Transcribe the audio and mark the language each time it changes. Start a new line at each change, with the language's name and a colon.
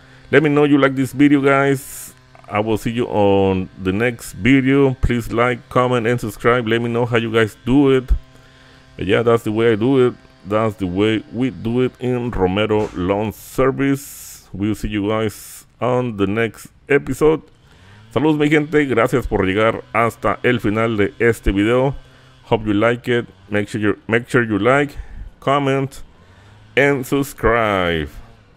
English: Let me know you like this video, guys. I will see you on the next video. Please like, comment, and subscribe. Let me know how you guys do it. But yeah, that's the way I do it. That's the way we do it in Romero Lawn Service. We'll see you guys on the next episode.
Spanish: Saludos mi gente, gracias por llegar hasta el final de este video.
English: Hope you like it. Make sure you like, comment and subscribe.